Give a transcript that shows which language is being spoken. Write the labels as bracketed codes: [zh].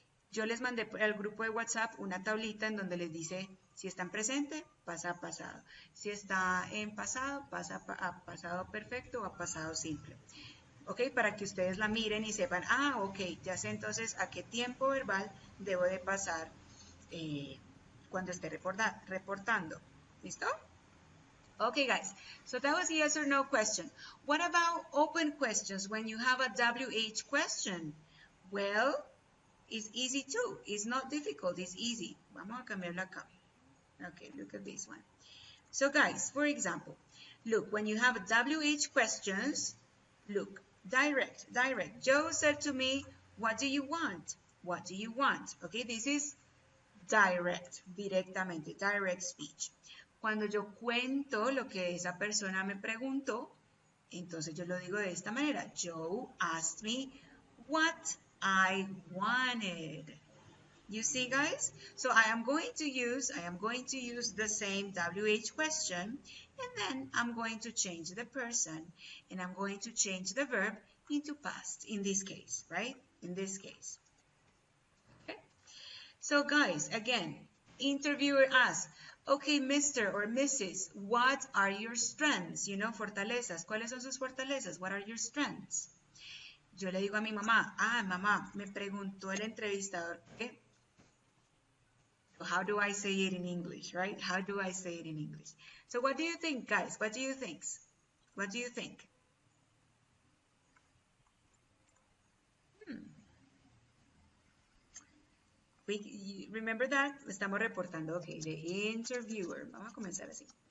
[es] Yo les mandé al grupo de WhatsApp una tablita en donde les dice si está en presente, pasa a pasado. Si está en pasado, pasa a pasado perfecto o a pasado simple. ¿Ok? Para que ustedes la miren y sepan, ok, ya sé entonces a qué tiempo verbal debo de pasar cuando esté reportando. ¿Listo? [en] Okay, guys, so that was yes or no question. What about open questions when you have a WH question? Well, it's easy too. It's not difficult, it's easy. [es] Vamos a cambiarlo acá. [en] Okay, look at this one. So guys, for example, look, when you have WH questions, look, direct. Joe said to me, what do you want? What do you want? Okay, this is direct, directamente, direct speech. [es] Cuando yo cuento lo que esa persona me preguntó, entonces yo lo digo de esta manera. [en] Joe asked me what I wanted. You see, guys? So I am going to use the same WH question, and then I'm going to change the person, and I'm going to change the verb into past, in this case, right? In this case. Okay? So guys, again, interviewer asks, okay, Mr. or Mrs., what are your strengths? You know, fortalezas. [es] ¿Cuáles son sus fortalezas? [en] What are your strengths? [es] Yo le digo a mi mamá, mamá, me preguntó el entrevistador, ¿qué? [en] How do I say it in English, right? How do I say it in English? So what do you think, guys? What do you think? What do you think? Remember that? [es] Estamos reportando, okay, [en] the interviewer. [es] Vamos a comenzar así.